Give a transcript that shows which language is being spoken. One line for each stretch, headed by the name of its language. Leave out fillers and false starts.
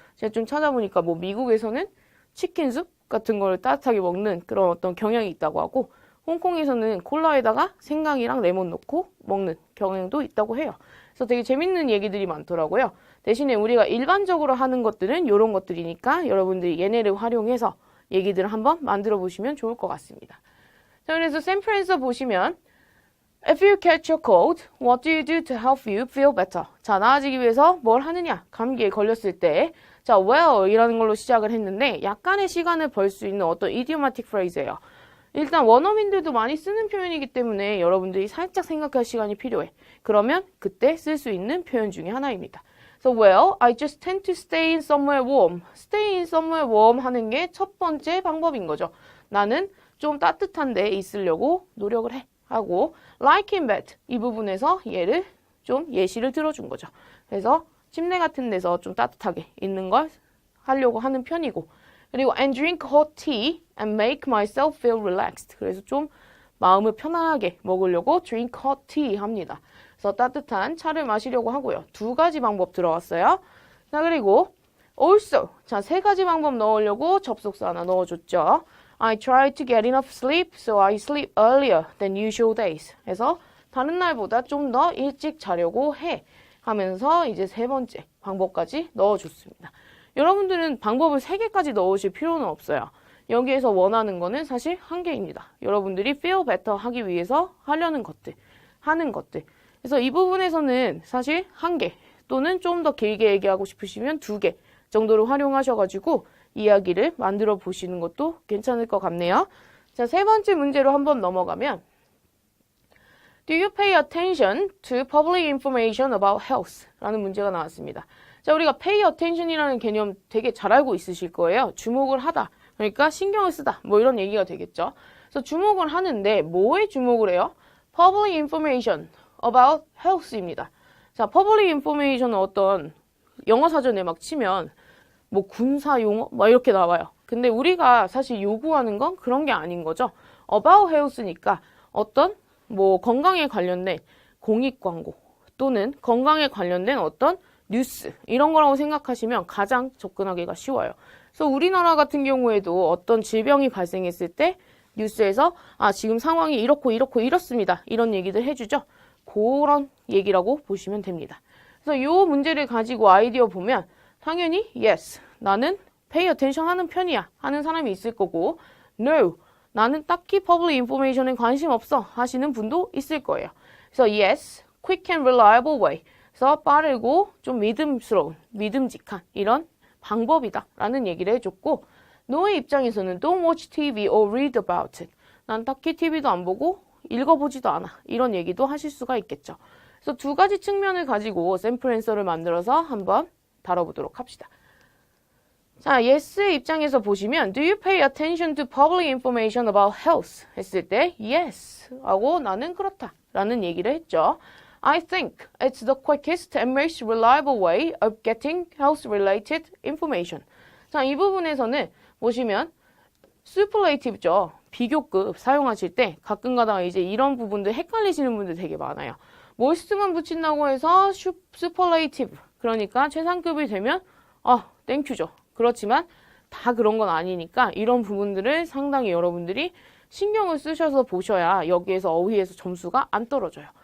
Korean: 제가 좀 찾아보니까 뭐 미국에서는 치킨숲 같은 걸 따뜻하게 먹는 그런 어떤 경향이 있다고 하고 홍콩에서는 콜라에다가 생강이랑 레몬 넣고 먹는 경향도 있다고 해요. 그래서 되게 재밌는 얘기들이 많더라고요. 대신에 우리가 일반적으로 하는 것들은 이런 것들이니까 여러분들이 얘네를 활용해서 얘기들을 한번 만들어 보시면 좋을 것 같습니다. 자, 그래서 샘플에서 보시면
English: If you catch a cold, what do you do to help you feel better?
Korean: 자, 나아지기 위해서 뭘 하느냐? 감기에 걸렸을 때 자, well 이라는 걸로 시작을 했는데 약간의 시간을 벌 수 있는 어떤 idiomatic phrase예요. 일단 원어민들도 많이 쓰는 표현이기 때문에 여러분들이 살짝 생각할 시간이 필요해. 그러면 그때 쓸 수 있는 표현 중에 하나입니다.
English: So, well, I just tend to stay in somewhere warm. Stay in somewhere warm
Korean: 하는 게 첫 번째 방법인 거죠. 나는 좀 따뜻한 데 있으려고 노력을 해. 하고
English: like in bed
Korean: 이 부분에서 얘를 좀 예시를 들어준 거죠. 그래서 침대 같은 데서 좀 따뜻하게 있는 걸 하려고 하는 편이고 그리고
English: and drink hot tea and make myself feel relaxed.
Korean: 그래서 좀 마음을 편하게 먹으려고
English: drink hot tea
Korean: 합니다. 그래서 따뜻한 차를 마시려고 하고요. 두 가지 방법 들어왔어요. 자, 그리고 also 자, 세 가지 방법 넣으려고 접속사 하나 넣어줬죠.
English: I try to get enough sleep, so I sleep earlier than usual days.
Korean: 그래서 다른 날보다 좀 더 일찍 자려고 해 하면서 이제 세 번째 방법까지 넣어줬습니다. 여러분들은 방법을 3개까지 넣으실 필요는 없어요. 여기에서 원하는 거는 사실 1개입니다. 여러분들이
English: feel better
Korean: 하기 위해서 하려는 것들, 하는 것들. 그래서 이 부분에서는 사실 1개 또는 좀 더 길게 얘기하고 싶으시면 2개 정도로 활용하셔가지고 이야기를 만들어 보시는 것도 괜찮을 것 같네요. 자, 세 번째 문제로 한번 넘어가면
English: Do you pay attention to public information about health?
Korean: 라는 문제가 나왔습니다. 자, 우리가
English: pay attention
Korean: 이라는 개념 되게 잘 알고 있으실 거예요. 주목을 하다. 그러니까 신경을 쓰다. 뭐 이런 얘기가 되겠죠. 그래서 주목을 하는데 뭐에 주목을 해요?
English: public information about health입니다.
Korean: 자, public information은 어떤 영어 사전에 막 치면 뭐 군사 용어 막 이렇게 나와요. 근데 우리가 사실 요구하는 건 그런 게 아닌 거죠.
English: about health
Korean: 니까 어떤 뭐 건강에 관련된 공익 광고 또는 건강에 관련된 어떤 뉴스 이런 거라고 생각하시면 가장 접근하기가 쉬워요. 그래서 우리나라 같은 경우에도 어떤 질병이 발생했을 때 뉴스에서 아 지금 상황이 이렇고 이렇습니다. 이런 얘기들 해주죠. 그런 얘기라고 보시면 됩니다. 그래서 이 문제를 가지고 아이디어 보면 당연히 yes, 나는
English: pay attention
Korean: 하는 편이야 하는 사람이 있을 거고 no, 나는 딱히
English: public information
Korean: 에 관심 없어 하시는 분도 있을 거예요. 그래서
English: yes, quick and reliable way.
Korean: 그래서 빠르고 좀 믿음스러운, 믿음직한 이런 방법이다 라는 얘기를 해줬고 no의 입장에서는
English: don't watch TV or read about it.
Korean: 난 딱히 TV도 안 보고 읽어보지도 않아. 이런 얘기도 하실 수가 있겠죠. 그래서 두 가지 측면을 가지고 샘플 앤서를 만들어서 한번 다뤄보도록 합시다. 자, yes의 입장에서 보시면
English: Do you pay attention to public information about health?
Korean: 했을 때 yes 하고 나는 그렇다 라는 얘기를 했죠.
English: I think it's the quickest and most reliable way of getting health-related information.
Korean: 자, 이 부분에서는 보시면 superlative죠. 비교급 사용하실 때 가끔 가다가 이제 이런 부분들 헷갈리시는 분들 되게 많아요. moist만 붙인다고 해서 superlative 그러니까 최상급이 되면 땡큐죠. 그렇지만 다 그런 건 아니니까 이런 부분들을 상당히 여러분들이 신경을 쓰셔서 보셔야 여기에서 어휘에서 점수가 안 떨어져요.